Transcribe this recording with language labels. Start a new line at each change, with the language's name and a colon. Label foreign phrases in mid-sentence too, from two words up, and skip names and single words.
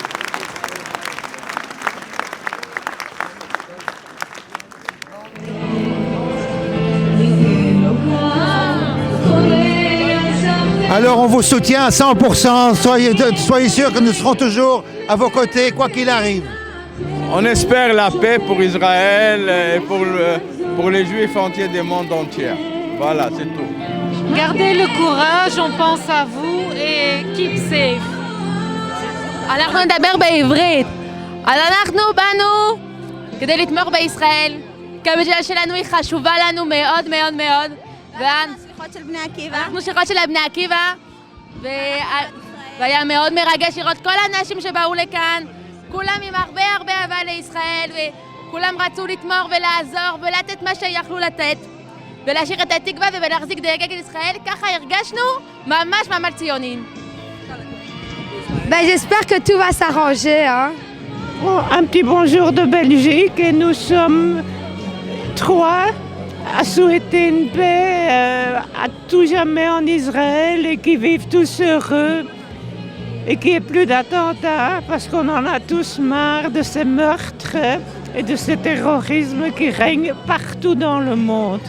French: Alors on vous soutient à 100%, soyez sûrs que nous serons toujours à vos côtés, quoi qu'il arrive. On espère la paix pour Israël et pour les Juifs entiers du monde entier. Voilà, c'est tout. Gardez le courage, on pense à vous et
English: keep safe.
Hebrew: אנחנו נדבר בעברית. אז אנחנו באנו כדי לתמוך בישראל. כמדינה שלנו היא חשובה לנו מאוד מאוד מאוד. שליחות של בני עקיבא. אנחנו שליחות של בני עקיבא. והיה מאוד מרגש לראות כל האנשים שבאו לכאן. כולם עם הרבה הרבה אהבה לישראל. וכולם רצו לתמוך ולעזור ולתת מה שיכלו לתת. ולהשאיר את התקווה ולהחזיק דגל ישראל. ככה הרגשנו ממש ממש ציונים.
French: J'espère que tout va s'arranger. Hein. Un petit bonjour de Belgique et nous sommes 3 à souhaiter une paix à tout jamais en Israël et qui vivent tous heureux et qu'il n'y ait plus d'attentats parce qu'on en a tous marre de ces meurtres et de ce terrorisme qui règne partout dans le monde.